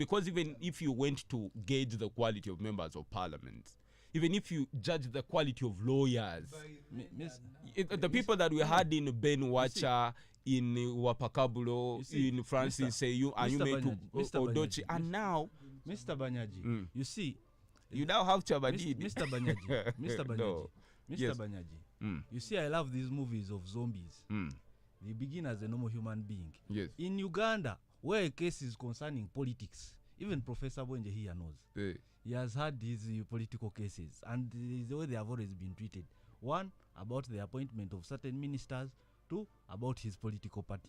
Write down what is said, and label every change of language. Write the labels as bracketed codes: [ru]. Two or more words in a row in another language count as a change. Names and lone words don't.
[en] Because even if you went to gauge the quality of members of parliament, even if you judge the quality of lawyers, the people that we had in Ben Wacha, in Wapakabulo, in Francis Seyu, and you made to Odochi, and now Mr. Banyaji, you see, you now have Chabadidi. Mr. Banyaji, Mr. Banyaji, no. Mr. Banyaji. You see, I love these movies of zombies. They begin as a normal human being. Yes. In Uganda, where a case is concerning politics, even Professor Bwenje here knows. He has had these political cases, and the way they have always been treated. One, about the appointment of certain ministers. Two, about his political party.